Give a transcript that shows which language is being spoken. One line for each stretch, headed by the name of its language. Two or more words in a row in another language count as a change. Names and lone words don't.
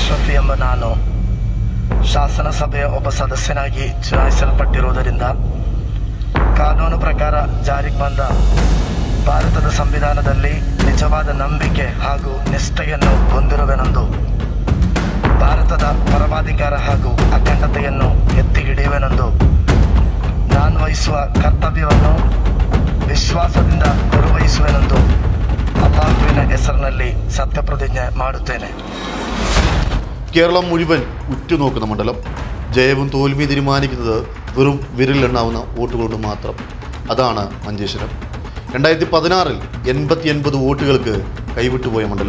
Kannada: ಅಶ್ರಫ್ ಎಂಬ ನಾನು ಶಾಸನಸಭೆಯ ಒಬ್ಬ ಸದಸ್ಯನಾಗಿ ಚುನಾಯಿಸಲ್ಪಟ್ಟಿರುವುದರಿಂದ ಕಾನೂನು ಪ್ರಕಾರ ಜಾರಿಗೆ ಬಂದ ಭಾರತದ ಸಂವಿಧಾನದಲ್ಲಿ ನಿಜವಾದ ನಂಬಿಕೆ ಹಾಗೂ ನಿಷ್ಠೆಯನ್ನು ಹೊಂದಿರುವೆನೆಂದು ಭಾರತದ ಪರಮಾಧಿಕಾರ ಹಾಗೂ ಅಖಂಡತೆಯನ್ನು ಎತ್ತಿ ಹಿಡಿಯುವೆನೆಂದು ನಾನು ವಹಿಸುವ ಕರ್ತವ್ಯವನ್ನು ವಿಶ್ವಾಸದಿಂದ ನಿರ್ವಹಿಸುವೆನೆಂದು അല്ലാഹുവിന്റെ ಹೆಸರಿನಲ್ಲಿ സത്യപ്രതിജ്ഞ ಮಾಡುತ್ತೇನೆ.
Malayalam: കേരളം മുഴുവൻ ഉറ്റുനോക്കുന്ന മണ്ഡലം. ജയവും തോൽവിയും തീരുമാനിക്കുന്നത് വെറും വിരലിലെണ്ണാവുന്ന വോട്ടുകൊണ്ട് മാത്രം. അതാണ് മഞ്ചേശ്വരം. 2016 89 വോട്ടുകൾക്ക് കൈവിട്ടുപോയ മണ്ഡലം.